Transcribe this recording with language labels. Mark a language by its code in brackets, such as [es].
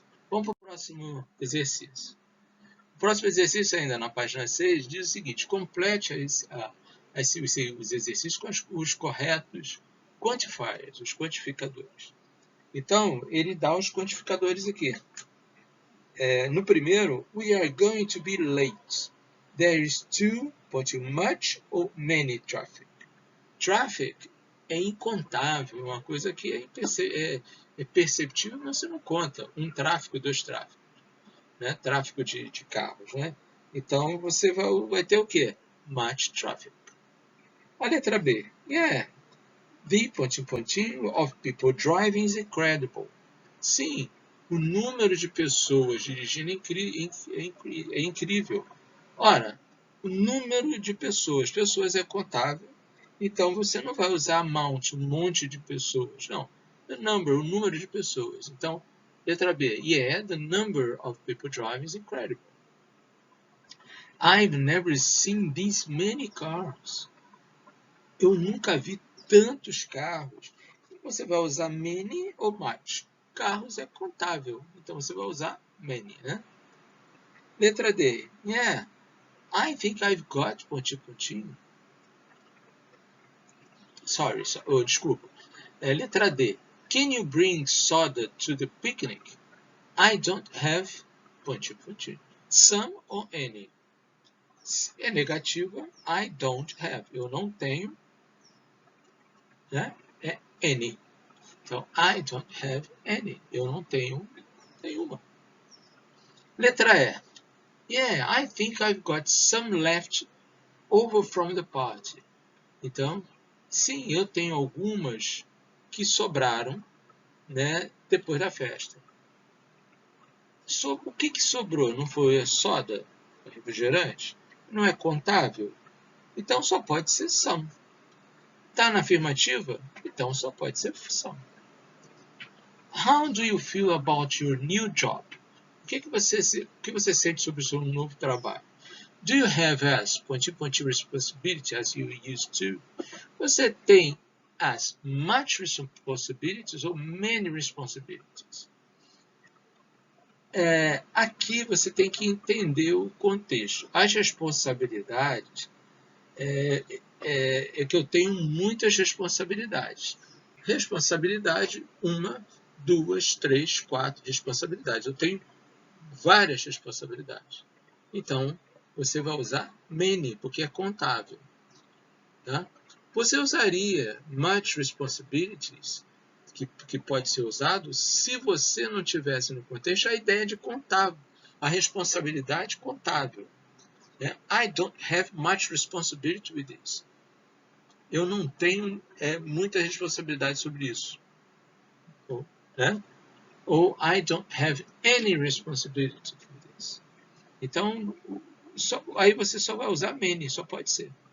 [pt] Vamos para o próximo exercício. O próximo exercício, ainda na página 6, diz o seguinte, complete os exercícios com os corretos quantifiers, os quantificadores. Então, ele dá os quantificadores aqui. No primeiro, [en] we are going to be late. There is too much or many traffic. [pt] Traffic é incontável, uma coisa que é perceptível, mas você não conta. Um tráfego, dois tráfegos. Né? Tráfego de carros. Né? Então, você vai ter o quê? [en] Much traffic. [pt] A letra B. [en] Yeah. The ... of people driving is incredible. [pt] Sim, o número de pessoas dirigindo é incrível. Ora, o número de pessoas é contável, então você não vai usar amount, um monte de pessoas. Não, [en] the number, [pt] o número de pessoas. Então, letra B. [en] Yeah, the number of people driving is incredible. I've never seen these many cars. [pt] Eu nunca vi tantos carros. Você vai usar many ou much. Carros é contável, então você vai usar many, né? Letra D. [en] Yeah, I think I've got ... Sorry, [pt] desculpa. Letra D. [en] Can you bring soda to the picnic? I don't have ... Some or any. [pt] É negativa. [en] I don't have. [pt] Eu não tenho. Né? É any. Então, [en] I don't have any. [pt] Eu não tenho nenhuma. Letra E. [en] Yeah, I think I've got some left over from the party. [pt] Então, sim, eu tenho algumas que sobraram, né, depois da festa. O que sobrou? Não foi a soda, o refrigerante? Não é contável? Então só pode ser some. Está na afirmativa? Então só pode ser some. [en] How do you feel about your new job? [pt] O que você sente sobre o seu novo trabalho? [en] Do you have as responsibility as you used to? [pt] Você tem [en] as much responsibilities [pt] ou [en] many responsibilities? [pt] Aqui você tem que entender o contexto. As responsabilidades é que eu tenho muitas responsabilidades. Responsabilidade, 1, 2, 3, 4 responsabilidades. Eu tenho várias responsabilidades. Então, você vai usar many, porque é contável. Tá? Você usaria much responsibilities, que pode ser usado, se você não tivesse no contexto a ideia de contável, a responsabilidade contável. Né? [en] I don't have much responsibility with this. [pt] Eu não tenho muita responsabilidade sobre isso. Né? [en] Ou I don't have any responsibility for this. [pt] Então, aí você só vai usar many, só pode ser.